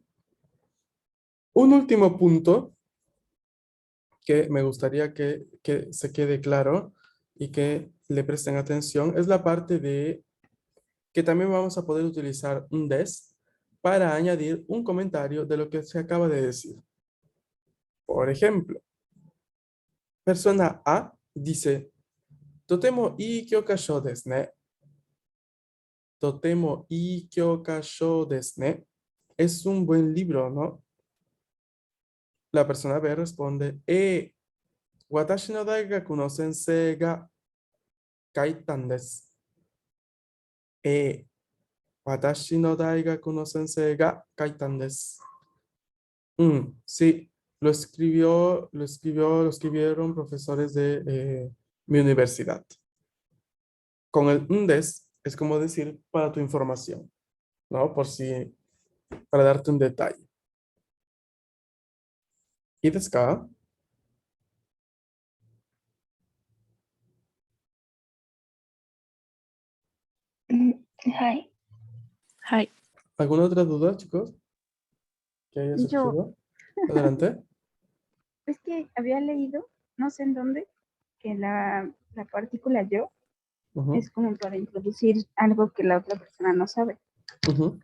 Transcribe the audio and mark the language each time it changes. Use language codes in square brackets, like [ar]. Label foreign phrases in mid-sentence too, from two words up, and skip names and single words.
[es] Un último punto que me gustaría que se quede claro y que le presten atención es la parte de que también vamos a poder utilizar un des para añadir un comentario de lo que se acaba de decir. Por ejemplo, persona A dice, [ja] とても良い教科書ですね. とても良い教科書ですね. [es] Es un buen libro, ¿no? La persona B responde, [ja] 私の大学の先生が書いたんです. 私の大学の先生が書いたんです. [es] Sí, lo escribieron profesores de mi universidad. Con el des es como decir para tu información, ¿no? Para darte un detalle. ¿Y [ja] ですか? Hi. はい。 [es] ¿Alguna otra duda, chicos? ¿Que haya Yo, surgido? Adelante. es que había leído, no sé en dónde, que la partícula yo Ujú, es como para introducir algo que la otra persona no sabe. ujú.